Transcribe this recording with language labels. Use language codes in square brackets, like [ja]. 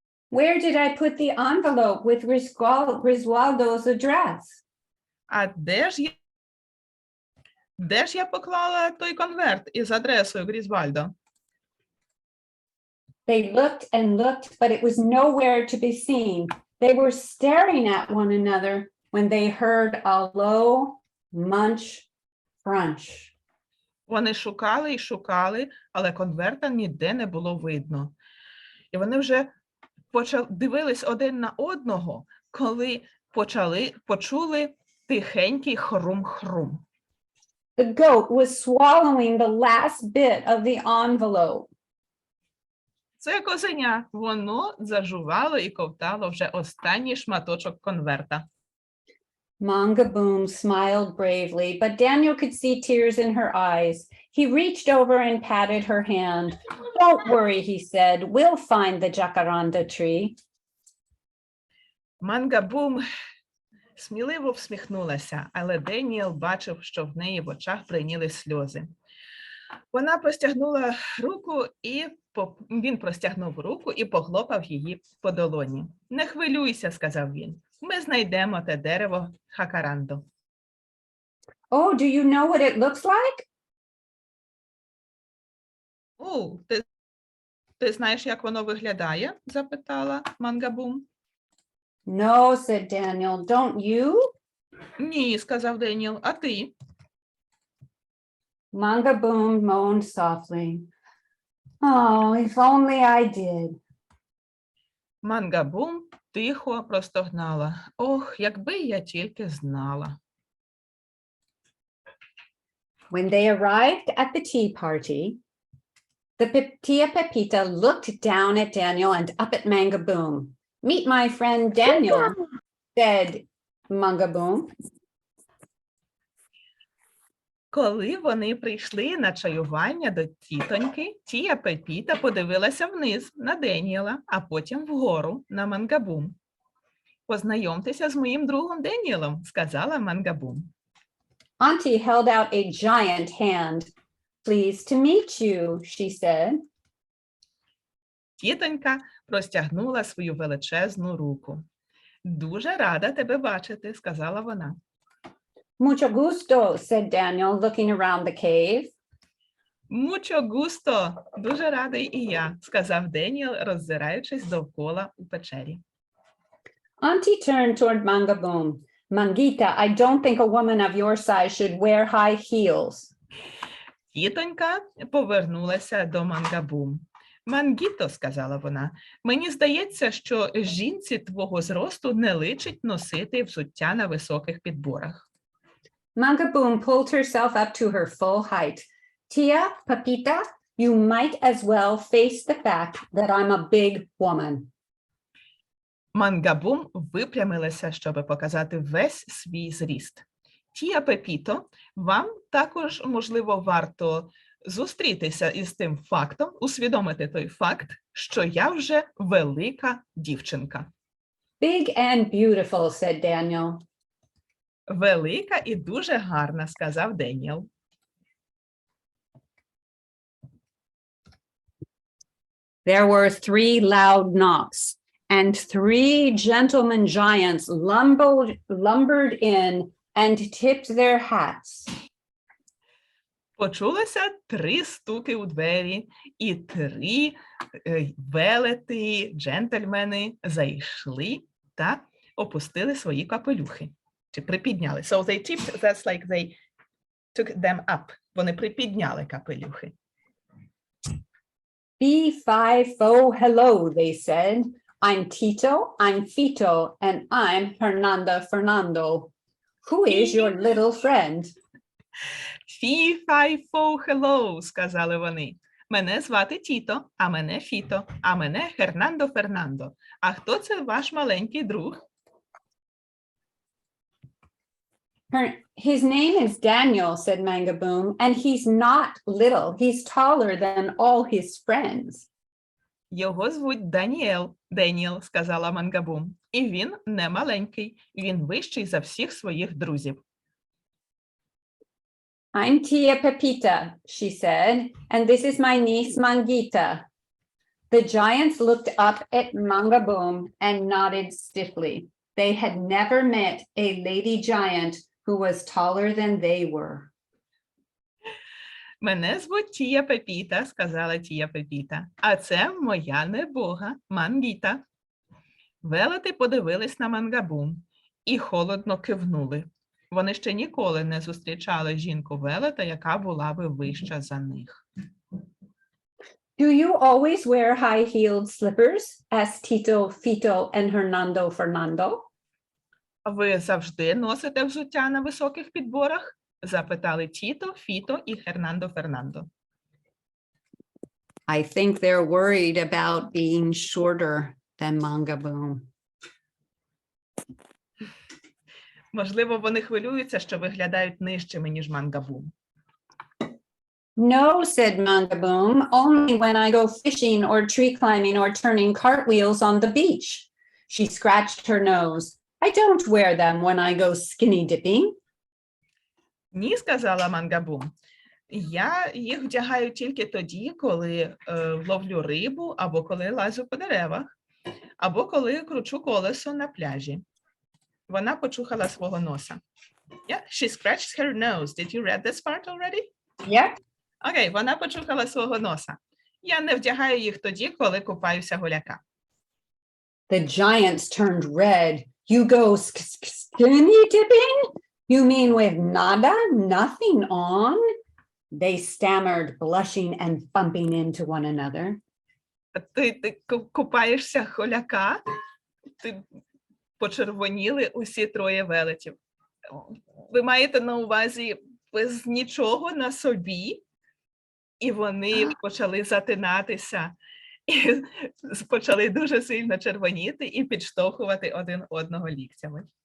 [en] Where did I put the envelope with Griswoldo's address? [uk] А де ж я поклала той конверт із адресою Грізвальдо? [en] They looked and looked, but it was nowhere to be seen. They were staring at one another when they heard a low munch crunch. [uk] Вони шукали і шукали, але конверта ніде не було видно. І вони вже дивились один на одного, коли почули тихенький хрум-хрум. [en] The goat was swallowing the last bit of the envelope. [uk] Це козеня, воно зажувало і ковтало вже останній шматочок конверта. [en] Mangaboom smiled bravely, but Daniel could see tears in her eyes. He reached over and patted her hand. Don't worry, he said. We'll find the jacaranda tree. [uk] Мангабум сміливо всміхнулася, але Деніел бачив, що в неї в очах бриніли сльози. Вона простягнула руку, і він простягнув руку і похлопав її по долоні. Не хвилюйся, сказав він. Ми знайдемо те дерево Хакарандо. [en] Oh, do you know what it looks like? [uk] Ти знаєш, як воно виглядає? Запитала Мангабум. [en] No, said Daniel. Don't you? [uk] Ні, сказав Деніел. А ти? [en] Mangaboom moaned softly. Oh, if only I did. [uk] Мангабум тихо простогнала. Ох, якби я тільки знала. [en] When they arrived at the tea party, the Tia Pepita looked down at Daniel and up at Mangaboom. Meet my friend Daniel, said Mangaboom. [uk] Коли вони прийшли на чаювання до тітоньки, Тія Пепіта подивилася вниз на Деніела, а потім вгору на Мангабум. Познайомтеся з моїм другом Деніелом, сказала Мангабум. [en] Auntie held out a giant hand. Pleased to meet you, she said. [uk] Тітонька простягнула свою величезну руку. Дуже рада тебе бачити, сказала вона. [es] Mucho gusto, [en] said Daniel, looking around the cave. [es] Mucho gusto, [uk] дуже радий і я, сказав Деніел, роззираючись довкола у печері. [en] Auntie turned toward Mangaboom. Mangita, I don't think a woman of your size should wear high heels. [uk] Тітонька повернулася до Мангабум. Мангіто, сказала вона, мені здається, що жінці твого зросту не личить носити взуття на високих підборах. [en] Mangaboom pulled herself up to her full height. Tia, Pepita, you might as well face the fact that I'm a big woman. [uk] Mangaboom випрямилася, щоб показати весь свій зріст. Тія Пепіто, вам також, можливо, варто зустрітися із тим фактом, усвідомити той факт, що я вже велика дівчинка. [en] Big and beautiful, said Daniel. [uk] Велика і дуже гарна, сказав Деніел. [en] There were 3 loud knocks, and 3 gentlemen giants lumbered in and tipped their hats. [uk] Почулося 3 стуки у двері, і 3 велети, джентльмени зайшли та опустили свої капелюхи. Чи припідняли. [en] So they tipped, that's like they took them up. [uk] Вони припідняли капелюхи. [en] Fee-fi-fo, hello, they said. I'm Tito, I'm Fito, and I'm Fernando. Who is your little friend? Fee-fi-fo, hello, [uk] сказали вони. Мене звати Тіто, а мене Фіто, а мене Фернандо. А хто це ваш маленький друг? [en] His name is Daniel, said Mangaboom, and he's not little. He's taller than all his friends. [uk] Його звуть Деніел, сказала Мангабум. І він не маленький, він вищий за всіх своїх друзів. [en] I'm Tia Pepita, she said, and this is my niece Mangita. The giants looked up at Mangaboom and nodded stiffly. They had never met a lady giant who was taller than they were. [uk] Мене звуть Тія Пепіта, сказала Тія Пепіта, а це моя небога Мангіта. Велети подивились на Мангабум і холодно кивнули. Вони ще ніколи не зустрічали жінку-велета, яка була би вища за них. [en] Do you always wear high-heeled slippers? asked Tito, Fito, and Fernando. [uk] Ви завжди носите взуття на високих підборах? Запитали Тіто, Фіто і Фернандо. [en] I think they're worried about being shorter than Mangaboom. [uk] Можливо, вони хвилюються, що виглядають нижчими, ніж Мангабум. [en] No, said Mangaboom, only when I go fishing or tree climbing or turning cartwheels on the beach. She scratched her nose. I don't wear them when I go skinny dipping. [uk] Ні, сказала Мангабум. Я їх вдягаю тільки тоді, коли ловлю рибу, або коли лазю по деревах, або коли кручу колесо на пляжі. Вона почухала свого носа. [en] Yeah, she scratched her nose. Did you read this part already? Yeah. [uk] Окей, вона почухала свого носа. Я не вдягаю їх тоді, коли купаюся голяка. [en] The giants turned red. You go skinny dipping? You mean with nada, nothing on? They stammered, blushing and bumping into one another. [uk] Ти купаєшся голяка? Ти почервоніли усі 3 велетів. Ви маєте на увазі без нічого на собі? І вони почали затинатися, і почали дуже сильно червоніти і підштовхувати один одного ліктями.